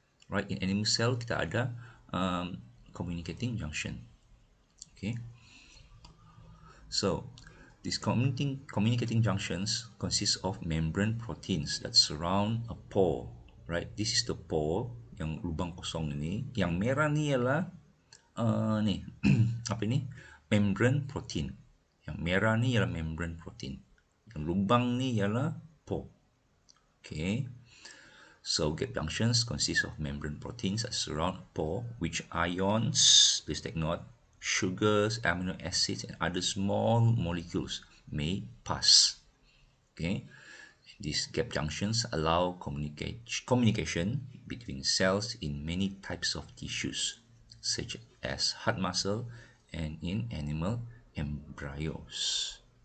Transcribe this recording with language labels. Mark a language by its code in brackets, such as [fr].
[en] Right, in animal cell [ms] kita ada [en] communicating junction. Okay, so these communicating junctions consist of membrane proteins that surround a pore. Right, this is the pore, [ms] yang lubang kosong ini. Yang merah ni ialah ni apa ni? Membrane protein. Yang merah ni ialah membrane protein. Yang lubang ni ialah pore. [en] Okay. So gap junctions consist of membrane proteins that surround a pore, which ions, please take note, sugars, amino acids, and other small molecules may pass. Okay, these gap junctions allow communication between cells in many types of tissues, such as heart muscle and in animal embryos.